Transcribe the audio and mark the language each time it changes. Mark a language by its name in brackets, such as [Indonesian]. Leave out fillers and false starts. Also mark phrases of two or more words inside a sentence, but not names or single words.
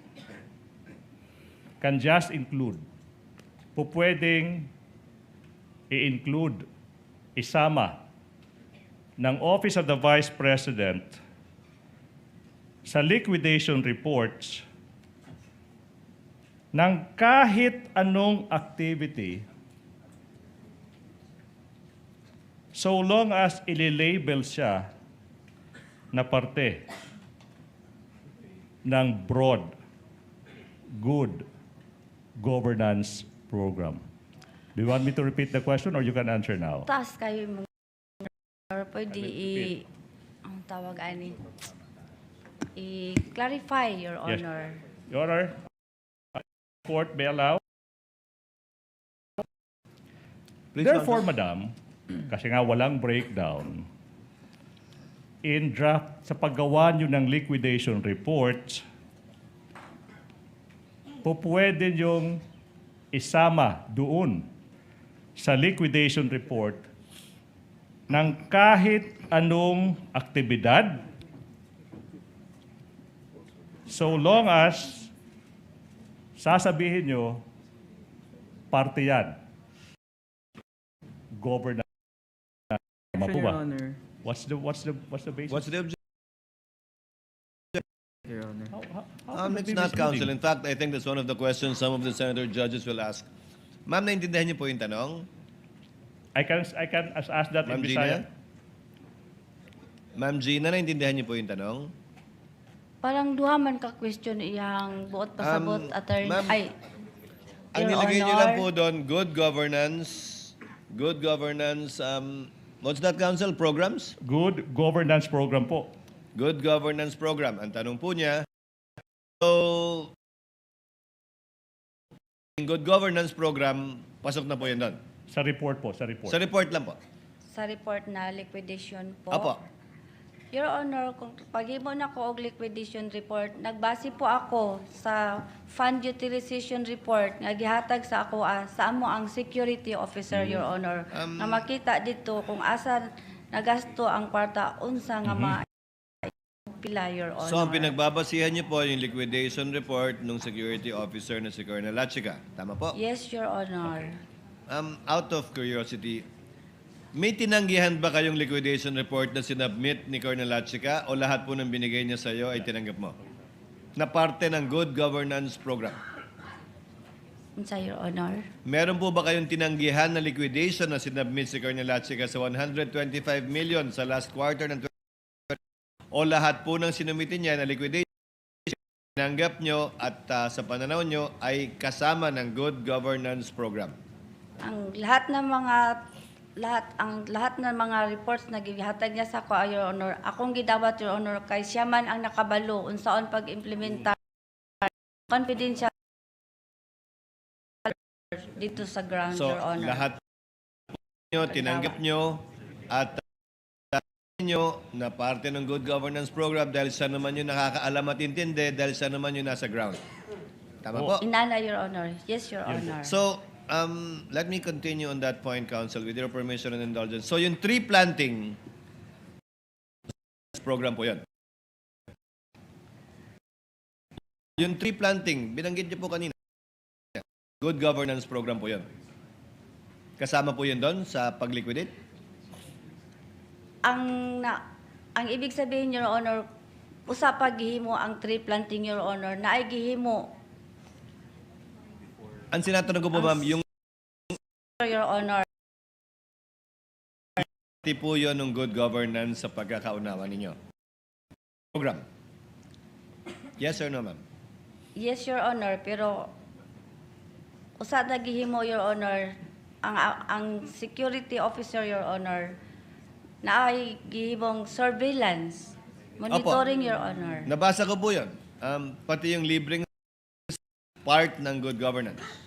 [English] can just include, [Filipino] pwedeng i-include, isama ng Office of the Vice President sa [English] liquidation reports [Filipino] ng kahit anong activity [English] so long as [Filipino] ililabel siya na parte ng [English] broad, good governance program. Do you want me to repeat the question or you can answer now? [Cebuano] Taas kayo mo. Or pwede ang tawag ani. [English] I-clarify, Your Yes. Honor. Your Honor, court may allow. Therefore, [Filipino] Madam, kasi nga walang breakdown, [English] in draft, [Filipino] sa paggawa nyo ng [English] liquidation reports, [Filipino] pwede yung isama doon sa [English] liquidation report [Filipino] ng kahit anong aktibidad [English] so long as [Filipino] sasabihin nyo parte yan. Governance. Tama po [English] Your [Filipino] ba? [English] Honor. What's the basis? What's the objection? Your Honor. How can it It's be not, misleading? Counsel. In fact, I think that's one of the questions some of the senator judges will ask. [Filipino] Ma'am, naintindihan niyo po yung tanong? [English] I can ask that in Ma'am Bisaya. Gina? [Filipino] Ma'am Gina, naintindihan niyo po yung tanong? [Cebuano] Parang duha man ka question iyang buot pasabot attorney. ma'am, Ay, [Filipino] Ang [English] Your [Filipino] nilagay niyo [English] Honor. [Filipino] lang po doon, [English] good governance, what's that, Counsel? Programs? Good governance program po. Good governance program. [Filipino] Ang tanong po niya, so, yung [English] good governance program, [Filipino] pasok na po yan doon. Sa report po, sa report. Sa report lang po. Sa report na liquidation po. Apo. [English] Your Honor, [Cebuano] kung paghimo na ko og [English] liquidation report, [Cebuano] nagbase po ako sa [English] fund utilization report [Cebuano] nga gihatag sa ako sa amo ang [English] security officer, Your Honor. [Cebuano] Na makita dito kung asa nagasto ang kwarta unsa nga pila, [English] Your Honor. So, [Filipino] ang pinagbabasihan niyo po yung [English] liquidation report [Filipino] ng [English] security officer [Filipino] na si Colonel Lachica. Tama po? [English] Yes, Your Honor. Out of curiosity, [Filipino] May tinanggihan ba kayong [English] liquidation report [Filipino] na sinubmit ni Colonel Lachica o lahat po ng binigay niya sa iyo ay tinanggap mo? Na parte ng [English] Good Governance Program. Sa Your Honor. [Filipino] Meron po ba kayong tinanggihan na liquidation na sinubmit si Colonel Lachica sa 125 million sa last quarter ng 2020? O lahat po ng sinumitin niya na liquidation tinanggap nyo at sa pananaw nyo ay kasama ng [English] Good Governance Program? [Cebuano] Ang lahat ng mga reports na gihatag niya sa ko, [English] Your Honor, [Cebuano] akong gidawat, [English] Your Honor, [Cebuano] kay siya man ang nakabalo unsaon pag-implementar confidential dito sa ground, [English] So, Your Honor. [Filipino] lahat nyo, tinanggap nyo at nyo na parte ng [English] Good Governance Program [Filipino] dahil siya naman yung nakakaalam at intindi dahil siya naman yung nasa ground. Tama po? [Cebuano] Inana, [English] Your Honor. Yes, Your Honor. So, let me continue on that point, Counsel, with your permission and indulgence. So, [Filipino] yung [English] tree planting program [Filipino] po yun. Yung [English] tree planting, [Filipino] binanggit niyo po kanina. [English] Good Governance Program [Filipino] po yun. Kasama po yun doon sa pag-liquidate? Ang ibig sabihin, [English] Your Honor, [Cebuano] usa pa gihimo ang [English] tree planting, Your Honor, [Cebuano] na ay gihimo. [Filipino] Ang sinatanong ko po, ma'am, yung [English] Your Honor. [Filipino] parte po yun ng [English] good governance [Filipino] sa pagkakaunawa ninyo. [English] Program. Yes or no, ma'am? Yes, Your Honor, [Cebuano] pero usa na gihimo, [English] Your Honor, ang security officer, Your Honor, [Cebuano] na ay gihimong [English] surveillance, monitoring, Your Honor. [Filipino] Nabasa ko po yun. Pati yung libreng part ng [English] good governance.